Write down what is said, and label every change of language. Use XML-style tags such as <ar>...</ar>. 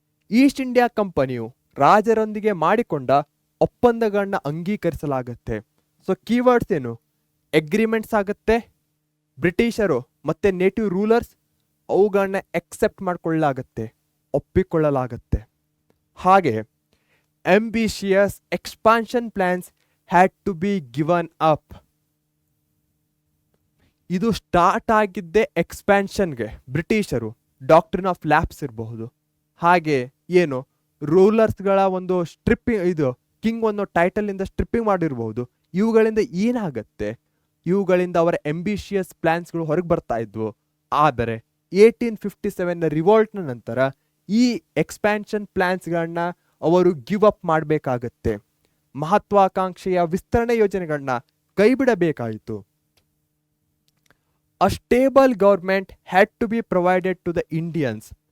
<kn>East India ಕಂಪನಿಯು ರಾಜರೊಂದಿಗೆ ಮಾಡಿಕೊಂಡ ಒಪ್ಪಂದಗಳನ್ನ ಅಂಗೀಕರಿಸಲಾಗುತ್ತೆ. So keywords ಏನು? ಅಗ್ರಿಮೆಂಟ್ಸ್ ಆಗುತ್ತೆ. ಬ್ರಿಟಿಷರು ಮತ್ತೆ ನೇಟಿವ್ ರೂಲರ್ಸ್ ಅವುಗಳನ್ನ ಎಕ್ಸೆಪ್ಟ್ ಮಾಡಿಕೊಳ್ಳಲಾಗತ್ತೆ, ಒಪ್ಪಿಕೊಳ್ಳಲಾಗತ್ತೆ.</kn> <en>ಹಾಗೆ ambitious expansion plans had to be given up.</en> <kn>ಇದು ಸ್ಟಾರ್ಟ್ ಆಗಿದ್ದೆ ಎಕ್ಸ್ಪ್ಯಾನ್ಷನ್ಗೆ. ಬ್ರಿಟಿಷರು ಡಾಕ್ಟ್ರಿನ್ ಆಫ್ ಲ್ಯಾಪ್ಸ್ ಇರಬಹುದು, ಹಾಗೆ ಏನು ರೂಲರ್ಸ್ಗಳ ಒಂದು ಸ್ಟ್ರಿಪ್ಪಿಂಗ್, ಇದು ಕಿಂಗ್ ಒಂದು ಟೈಟಲಿಂದ ಸ್ಟ್ರಿಪ್ಪಿಂಗ್ ಮಾಡಿರಬಹುದು. ಇವುಗಳಿಂದ ಏನಾಗತ್ತೆ, ಇವುಗಳಿಂದ ಅವರ ಎಂಬಿಷಿಯಸ್ ಪ್ಲಾನ್ಸ್ಗಳು ಹೊರಗೆ ಬರ್ತಾ ಇದ್ವು. ಆದರೆ 1857ನ ರಿವೋಲ್ಟ್ನ ನಂತರ ಈ ಎಕ್ಸ್ಪ್ಯಾನ್ಷನ್ ಪ್ಲಾನ್ಸ್ಗಳನ್ನ ಅವರು ಗಿವ್ ಅಪ್ ಮಾಡಬೇಕಾಗತ್ತೆ. ಮಹತ್ವಾಕಾಂಕ್ಷೆಯ ವಿಸ್ತರಣೆ ಯೋಜನೆಗಳನ್ನ ಕೈಬಿಡಬೇಕಾಯಿತು.</kn> <en>A stable government had to be provided to the Indians.</en>